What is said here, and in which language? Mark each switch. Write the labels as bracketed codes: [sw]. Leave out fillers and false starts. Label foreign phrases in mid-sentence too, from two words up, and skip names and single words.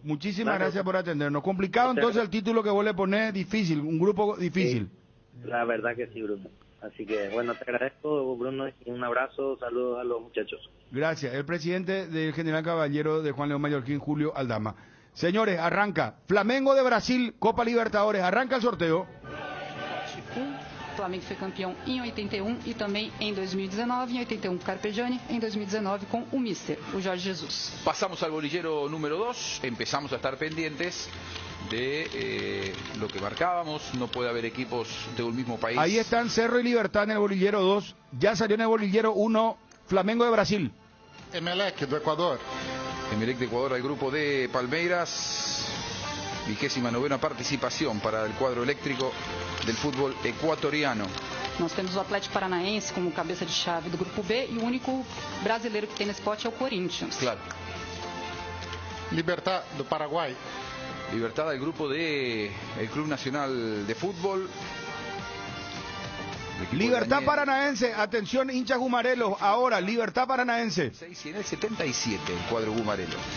[es] Muchísimas gracias por atendernos. Complicado entonces el título que vos le ponés, difícil, un grupo difícil. Sí, la verdad que sí, Bruno. Así que bueno, te agradezco, Bruno, y un abrazo, saludos a los muchachos. Gracias. El presidente del General Caballero de Juan León Mallorquín, Julio Aldama. Señores, arranca Flamengo de Brasil, Copa Libertadores, arranca el sorteo. [pt] Flamengo foi campeão em 81 e também em 2019, em 81 Carpegiani, em 2019 com o Mister, o Jorge Jesus. [es] Pasamos al bolillero número 2, empezamos a estar pendientes de lo que marcábamos, no puede haber equipos de un mismo país. Ahí están Cerro y Libertad en el bolillero 2, ya salió en el bolillero 1, Flamengo de Brasil. [pt] Emelec do Ecuador. [es] Emelec de Ecuador al grupo de Palmeiras, 29ª participación para el cuadro eléctrico del fútbol ecuatoriano. [pt] Nós temos o Atlético Paranaense como cabeça de chave do grupo B e o único brasileiro que tem nesse pote é o Corinthians. Claro. Libertad do Paraguay. [es] Libertad al grupo de el Club Nacional de Fútbol. Libertad Paranaense, atención hinchas gumarelos, ahora Libertad Paranaense. 6 y en el 77 el cuadro gumarelo.